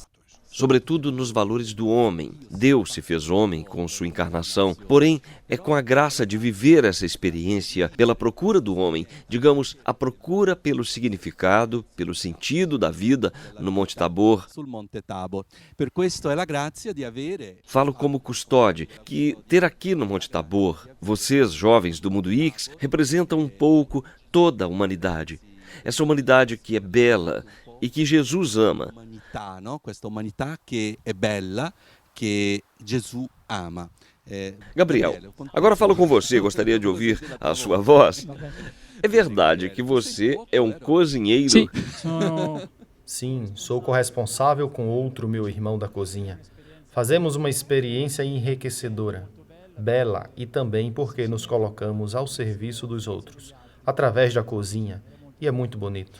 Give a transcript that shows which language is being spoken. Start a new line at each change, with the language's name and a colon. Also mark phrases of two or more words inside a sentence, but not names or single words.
Portuguese: Sobretudo nos valores do homem. Deus se fez homem com sua encarnação, porém é com a graça de viver essa experiência pela procura do homem, digamos, a procura pelo significado, pelo sentido da vida no Monte Tabor. Falo como custóde, que ter aqui no Monte Tabor, vocês, jovens do mundo X, representam um pouco toda a humanidade. Essa humanidade que é bela e que Jesus ama.
Italian: Questa umanità che è bella, che Gesù ama.
Portuguese: Gabriel, agora falo com você, gostaria de ouvir a sua voz. É verdade que você é um cozinheiro? Sim, sou corresponsável com outro meu irmão da cozinha. Fazemos uma experiência enriquecedora, bela e também porque nos colocamos ao serviço dos outros, através da cozinha, e é muito bonito.